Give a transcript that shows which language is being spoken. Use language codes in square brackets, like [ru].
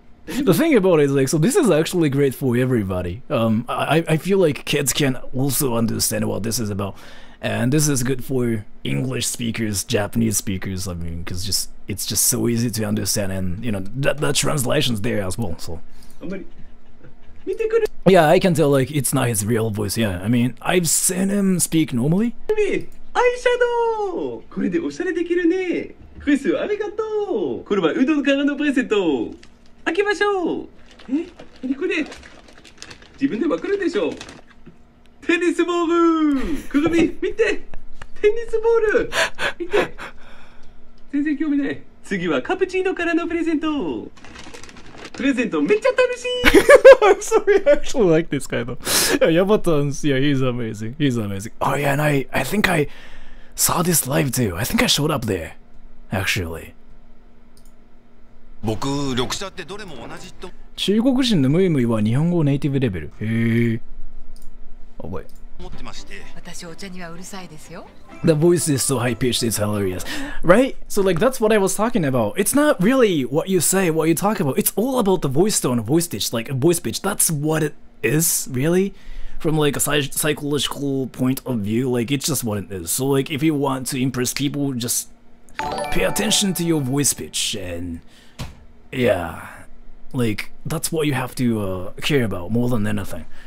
[en] the thing about it is like, so this is actually great for everybody. I feel like kids can also understand what this is about, and this is good for English speakers, Japanese speakers. I mean, because it's just so easy to understand, and you know the translation's there as well. So [ja] あんまり見てくれ。 [en] yeah, I can tell like it's not his real voice. Yeah, I mean I've seen him speak normally. [ja] アイシャドウ。これでおしゃれできるね。クリスありがとう。これはうどんからのプレゼント。開けましょう。何これ。自分でわかるでしょ。テニスボール。くるみ見て。テニスボール。見て。全然興味ない。次はカプチーノからのプレゼント。プレゼントめっちゃ楽しい。 [en] I'm sorry, I actually like this guy though. Yeah, Yabatan's, yeah, he's amazing. He's amazing. Oh yeah, and I think I saw this live too. I think I showed up there, actually. [ja] 僕緑茶ってどれも同じと中国人のムイムイは日本語ネイティブレベル。 [en] へえ。Oh wait. [ja] 思ってまして。私お茶にはうるさいですよ。 [en] The voice is so high pitched, it's hilarious. Right? So like that's what I was talking about. It's not really what you say, what you talk about. It's all about the voice tone, voice pitch, like a voice pitch. That's what it is, really. From like a psychological point of view, like it's just what it is. So like if you want to impress people, just pay attention to your voice pitch, and yeah, like that's what you have to care about more than anything.